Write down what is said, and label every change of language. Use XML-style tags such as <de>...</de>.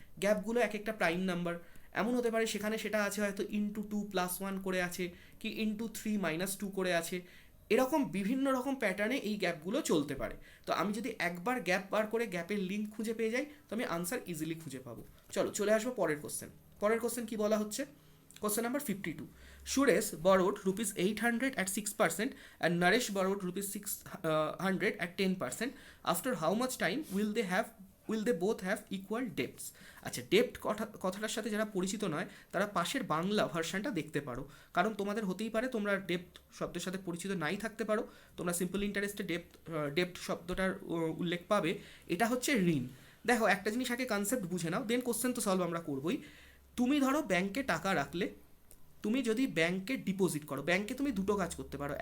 <bn>গ্যাপগুলো এক একটা prime number, এমন হতে পারে সেখানে সেটা আছে হয়তো ইন্টু 2 + 1 করে আছে, কি ইন্টু 3 - 2 করে আছে। এরকম বিভিন্ন রকম প্যাটার্নে এই গ্যাপগুলো চলতে পারে। তো আমি যদি একবার গ্যাপ বার করে গ্যাপের লিঙ্ক খুঁজে পেয়ে যাই, তো আমি আনসার ইজিলি খুঁজে পাবো। চলো চলে আসবো পরের কোশ্চেন। পরের কোশ্চেন কি বলা হচ্ছে, question number 52।</bn> <en>Suresh borrowed rupees 800 at 6% and Naresh borrowed rupees 600 at 10%. After how much time will they both have equal debts?</en> <bn>আচ্ছা, ডেপ্ট কথাটার সাথে যারা পরিচিত নয় তারা পাশের বাংলা ভার্সানটা দেখতে পারো, কারণ তোমাদের হতেই পারে তোমরা ডেপ্ট শব্দের সাথে পরিচিত নাই থাকতে পারো। তোমরা সিম্পল ইন্টারেস্টে ডেপ্ট শব্দটার উল্লেখ পাবে। এটা হচ্ছে ঋণ। দেখো, একটা জিনিস আগে কনসেপ্ট বুঝে নাও, দেন কোশ্চেন তো সলভ আমরা করবোই। তুমি ধরো ব্যাংকে টাকা রাখলে, তুমি যদি ব্যাংকে ডিপোজিট করো, ব্যাংকে তুমি দুটো কাজ করতে পারো।</bn>